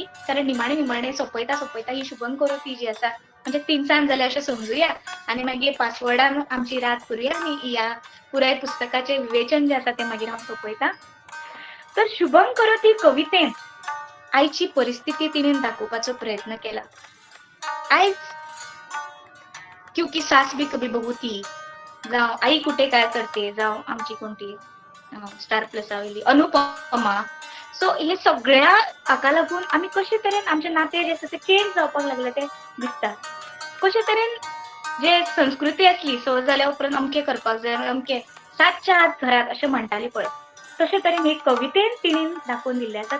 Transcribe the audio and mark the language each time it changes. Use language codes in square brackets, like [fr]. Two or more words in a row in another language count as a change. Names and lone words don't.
[kok] कारण निमाणे सोंपयता सोंपयता ही शुभंकरोती जी आसा म्हणजे 3 जाल्यार अशें समजुया आनी मागीर पासवर्डान आमची रात करुया आनी ह्या पुराय पुस्तकाचें विवेचन जें आसा तें मागीर हांव सोंपयता. तर शुभंकरोती कवितेन आयची परिस्थिती तिणेन दाखोवपाचो प्रयत्न केला. आयज क्योंकि सास भी कभी बहू थी, जावं आई कुठे काय करते, जावं आमची कोणती स्टार प्लस वयली अनुपमा. सो हे सगळ्या हाका लागून आमी कशे तरेन आमचे नाते जे आसा ते चेंज जावपाक लागले ते दिसता. कशे तरेन जे संस्कृती आसली स जाल्या उपरांत अमकें करपाक जाय अमकें 7च्या आत घरात अशें म्हणटाली पळय तशे तरेन हे कवितेन तिणेन दाखोवन दिल्लें आसा.